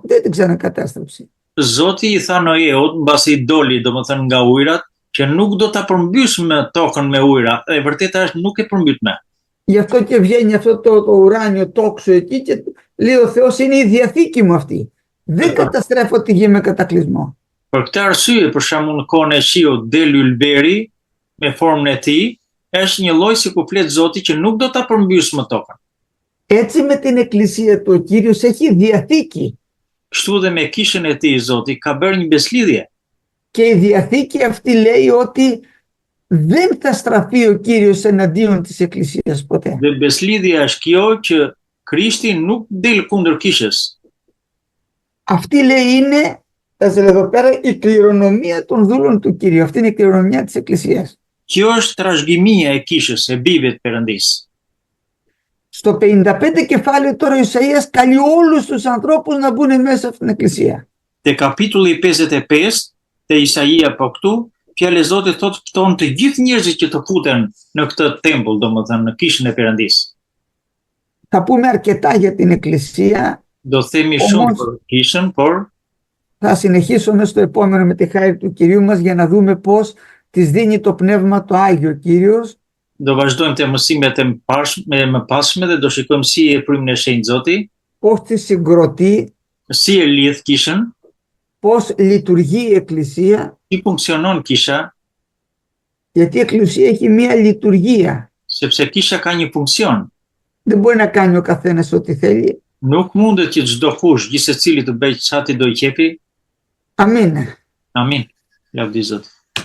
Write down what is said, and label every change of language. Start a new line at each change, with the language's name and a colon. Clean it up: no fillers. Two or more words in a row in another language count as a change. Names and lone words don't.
Greek: Δεν την ξανακατάστρεψε.
Albanian: Zoti i tha Noeut mbasi doli domethënë nga ujërat që nuk do ta përmbys me tokën me ujëra. E vërteta është nuk e përmbyt me.
Greek: Γι' αυτό και βγαίνει αυτό το ουράνιο τόξο εκεί και λέει ο Θεός είναι η διαθήκη μου αυτή. Δεν καταστρέφω τη γη με κατακλυσμό.
Albanian: Për këtë arsye, për shembull në kohën e shiut del ylberi me formën e tij, është një lloj si ku flet Zoti që nuk do ta përmbys me tokën.
Greek: Έτσι με την εκκλησία του ο Κύριος έχει διαθήκη.
Albanian: Kështu dhe me kishën e tij Zoti ka bërë një beslidhje.
Greek: Και η διαθήκη αυτή λέει ότι δεν θα στραφεί ο Κύριος εναντίον της εκκλησίας ποτέ.
Albanian: Dhe beslidhja është kjo që Krishti nuk del kundër kishës.
Greek: Αυτή λέει είναι, θα σε λέω εδώ πέρα, η κληρονομία των δούλων του Κυρίου. Αυτή είναι η κληρονομιά της εκκλησίας.
Albanian: Kjo është trashëgimia e kishës, e bijve të Perëndis.
Greek: Στο 55 κεφάλαιο τώρα ο Ισαΐας καλεί όλους τους ανθρώπους να μπουν μέσα στην εκκλησία.
Albanian: Te kapitulli 55 te Isaia po këtu, fjalë e Zotit thotë fton të gjithë njerëzit që të futen në këtë tempull, domethënë në kishën e Perëndis.
Greek: Θα πούμε αρκετά για την εκκλησία.
Albanian: Do themi shumë për kishën, por
Greek: θα συνεχίσουμε στο επόμενο με τη χάρη του Κυρίου μας για να δούμε πώς της δίνει το Πνεύμα το Άγιο Κύριος.
Albanian: Do vazhdojmë te mësimet e mëpasme dhe do shikojmë si e frymën e shenjtë Zoti,
Greek: πώς τη συγκροτεί,
Albanian: si e lidh kishën,
Greek: πώς λειτουργεί η εκκλησία.
Albanian: si funksionon kisha,
Greek: Γιατί η εκκλησία έχει μία λειτουργία.
Albanian: sepse kisha ka një funksion.
Greek: Δεν μπορεί να κάνει ο καθένας ό,τι θέλει.
Albanian: Nuk mundet që çdo kush, gjithsecili të bëjë çati do i qepi.
Greek: Αμήν.
Albanian: Amin. Lavdi Zot.